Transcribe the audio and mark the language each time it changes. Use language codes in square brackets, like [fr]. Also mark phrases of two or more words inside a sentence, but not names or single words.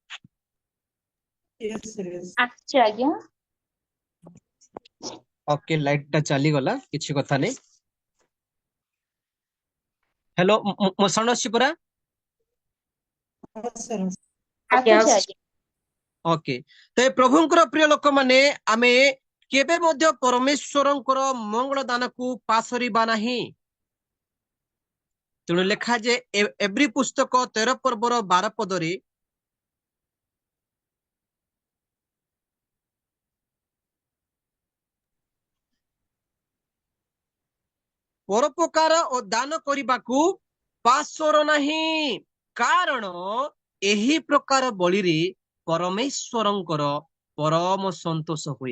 [en] Yes, sir, yes. [or] ଆସୁଛି ଆଜ୍ଞା। ଓକେ, ଲାଇଟ ଟା ଚଲି ଗଲା, କିଛି କଥା ନାଇଁ। ହେଲୋ, ମୋ ସାଉଣ୍ଡ ଅଛି ପରା? [en] Yes, sir. [or] ଆସୁଛି ଆଜ୍ଞା। ଓକେ, ତ प्रभुଙ୍କର ପ୍ରିୟ ଲୋକ ମାନେ, ଆମେ କେବେ ମଧ୍ୟ ପରମେଶ୍ୱରଙ୍କର ମଙ୍ଗଳ ଦାନକୁ ପାସ୍ କରିବା ନାହିଁ। ତେଣୁ ଲେଖା ଯେ ଏବ୍ରି ପୁସ୍ତକ 13 ପର୍ବର 12 ପଦରେ, ପରୋପକାର ଓ ଦାନ କରିବାକୁ ପାସର ନାହିଁ, କାରଣ ଏହି ପ୍ରକାର ବଳିରେ ପରମେଶ୍ୱରଙ୍କର ପରମ ସନ୍ତୋଷ ହୁଏ।